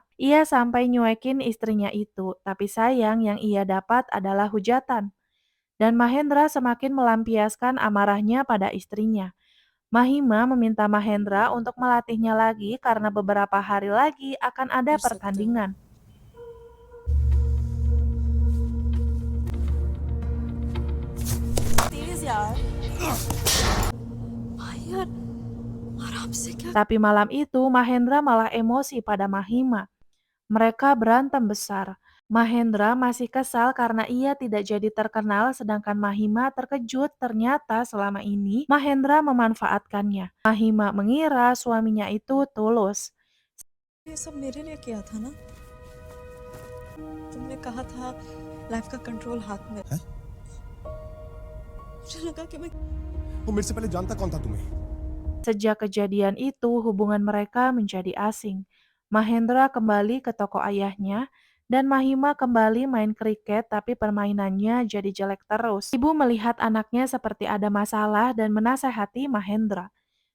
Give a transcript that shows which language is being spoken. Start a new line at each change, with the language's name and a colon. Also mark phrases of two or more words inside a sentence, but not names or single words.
Indonesian: Ia sampai nyuekin istrinya itu, tapi sayang yang ia dapat adalah hujatan. Dan Mahendra semakin melampiaskan amarahnya pada istrinya. Mahima meminta Mahendra untuk melatihnya lagi karena beberapa hari lagi akan ada
Hindi: कर सकते हो।
Indonesian: pertandingan.
Hindi: तेज यार भाई यार आराम से क्या
Indonesian: Tapi malam itu Mahendra malah emosi pada Mahima. Mereka berantem besar. Mahendra masih kesal karena ia tidak jadi terkenal sedangkan Mahima terkejut ternyata selama ini Mahendra memanfaatkannya. Mahima mengira suaminya itu tulus.
Hindi: ये सब मेरे लिए किया था ना तुमने कहा था लाइफ का कंट्रोल हाथ में हैं? मुझे लगा कि मैं वो मेरे से पहले जानता कौन था तुम्हें?
Indonesian: Sejak kejadian itu hubungan mereka menjadi asing. Mahendra kembali ke toko ayahnya dan Mahima kembali main kriket tapi permainannya jadi jelek terus. Ibu melihat anaknya seperti ada masalah dan menasehati Mahendra.